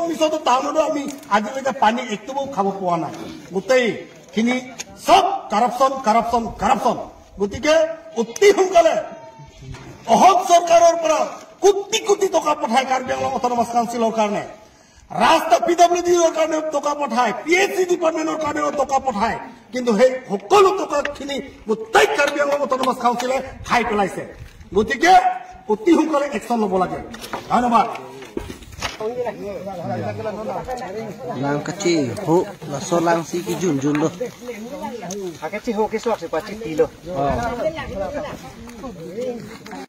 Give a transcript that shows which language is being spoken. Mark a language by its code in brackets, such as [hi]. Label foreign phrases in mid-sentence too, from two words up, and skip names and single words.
[as] মিছনটো টাউনতো আমি আজিলৈকে পানী একটোও খাব পোৱা নাই গোটেইখিনি চব কাৰাপশ্যন গতিকে অতি সোনকালে অসম চৰকাৰৰ পৰা কোটি টকা পঠায় কাৰ্বি আংলং অট'নমাছ কাউন্সিলৰ কাৰণে ৰাস্তা PWDৰ কাৰণে টকা পঠায় PHC ডিপাৰ্টমেণ্টৰ কাৰণেও টকা পঠায় কিন্তু সেই সকলো টকাখিনি গোটেই কাৰ্বি আংলং অট'নমাছ কাউন্সিলে খাই পেলাইছে গতিকে অতি সোনকালে একশ্যন ল'ব লাগে ধন্যবাদ [mjw] Lang kecil, ho, laso lang si kijun lo. Kecil ho, kiswak si pacik kilo.